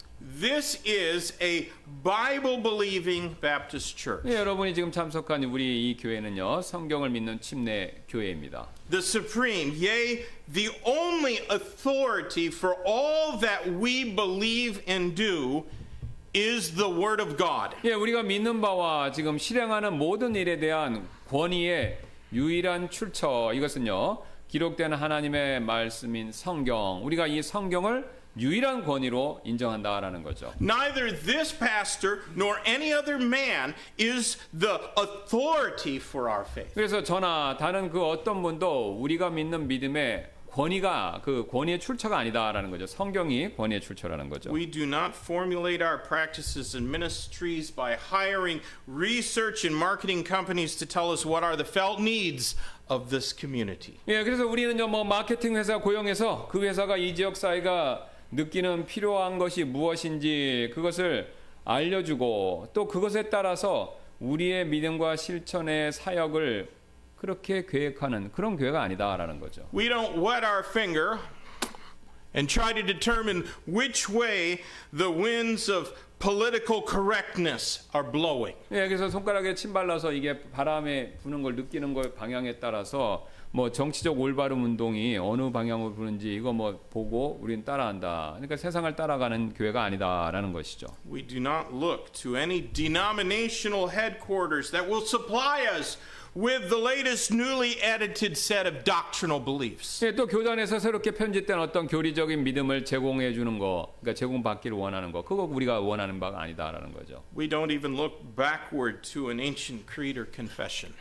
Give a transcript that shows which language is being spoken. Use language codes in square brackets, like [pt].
[en] This is a Bible-believing Baptist church. [ko] 예, 여러분이 지금 참석한 우리 이 교회는요, 성경을 믿는 침례 교회입니다. [en] The supreme, yea, the only authority for all that we believe and do is the Word of God. [ko] 예, 우리가 믿는 바와 지금 실행하는 모든 일에 대한 권위의 유일한 출처, 이것은요, 기록된 하나님의 말씀인 성경, 우리가 이 성경을 유일한 권위로 인정한다라는 거죠. [en] Neither this pastor nor any other man is the authority for our faith. [ko] 그래서 저나 다른 그 어떤 분도 우리가 믿는 믿음의 권위가 그 권위의 출처가 아니다라는 거죠. 성경이 권위의 출처라는 거죠. [en] We do not formulate our practices and ministries by hiring research and marketing companies to tell us what are the felt needs of this community. [ko] 예, 그래서 우리는요, 뭐 마케팅 회사 고용해서 그 회사가 이 지역 사회가 느끼는 필요한 것이 무엇인지 그것을 알려주고 또 그것에 따라서 우리의 믿음과 실천의 사역을 그렇게 계획하는 그런 교회가 아니다라는 거죠. [en] We don't wet our finger and try to determine which way the winds of political correctness are blowing. [ko] 예, 그래서 손가락에 침 발라서 이게 바람에 부는 걸 느끼는 걸 방향에 따라서 뭐 정치적 올바름 운동이 어느 방향으로 부는지 이거 뭐 보고 우리는 따라한다. 그러니까 세상을 따라가는 교회가 아니다라는 것이죠. [en] We do not look to any denominational headquarters that will supply us with the latest newly edited set of doctrinal beliefs. [ko] 예, 또 교단에서 새롭게 편집된 어떤 교리적인 믿음을 제공해 주는 거, 그러니까 제공받기를 원하는 거, 그거 우리가 원하는 바가 아니다라는 거죠. [en] We don't even look backward to an ancient creed or confession.